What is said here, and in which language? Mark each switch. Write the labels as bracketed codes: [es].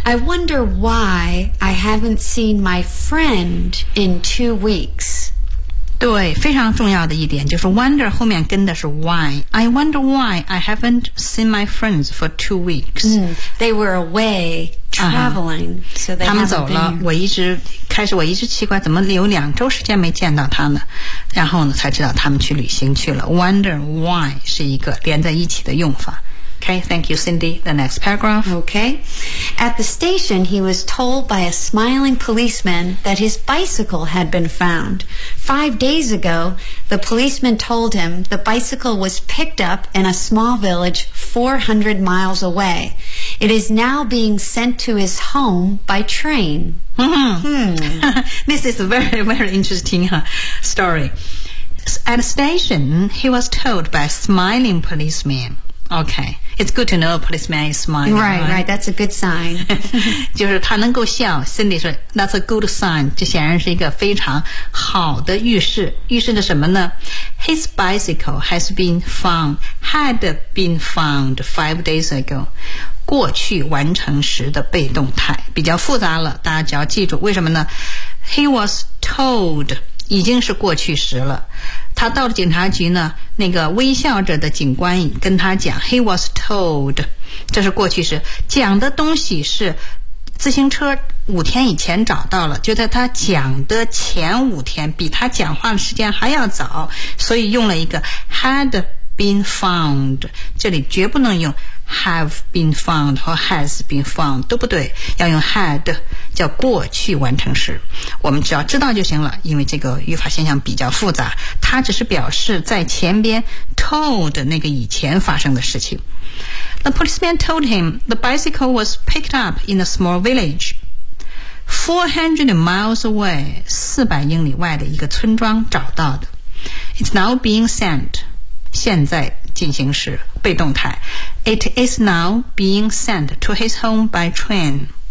[en] I wonder why I haven't seen my friend in 2 weeks. [zh] 对，非常重要的一点就是 wonder 后面跟的是 why. [en] I wonder why I haven't seen my friends for 2 weeks. They were away traveling, so they haven't been. [zh] 他们走了，我一直奇怪怎么有两周时间没见到他们，然后呢才知道他们去旅行去了。 [en] Wonder why [zh] 是一个连在一起的用法。 [en] Okay, thank you, Cindy. The next paragraph. Okay. At the station, he was told by a smiling policeman that his bicycle had been found. 5 days ago, the policeman told him the bicycle was picked up in a small village 400 miles away. It is now being sent to his home by train. This is a very, very interesting story. At the station, he was told by a smiling policeman. Okay. It's good to know a policeman is smiling. Right, that's a good sign. [zh] 就是他能够笑 Cindy 说 [en] that's a good sign. [zh] 这显然是一个非常好的预示。预示着什么呢 [en] His bicycle has been found, had been found 5 days ago. [zh] 过去完成时的被动态比较复杂了，大家只要记住为什么呢 [en] He was told, [zh] 已经是过去时了。他到了警察局呢，那个微笑着的警官跟他讲 [en] He was told, [zh] 这是过去式，讲的东西是自行车5天以前找到了，就在他讲的前5天，比他讲话的时间还要早，所以用了一个 [en] had been found, [zh] 这里绝不能用 [en] have been found [zh] 和 [en] has been found, [zh] 都不对，要用 had, 叫过去完成时。我们只要知道就行了，因为这个语法现象比较复杂，它只是表示在前边 told 那个以前发生的事情。 [en] The policeman told him the bicycle was picked up in a small village, 400 miles away, [zh] 400英里外的一个村庄找到的。 [en] It's now being sent, [zh] 现在进行时被动态 [en] It is now being sent to his home by train.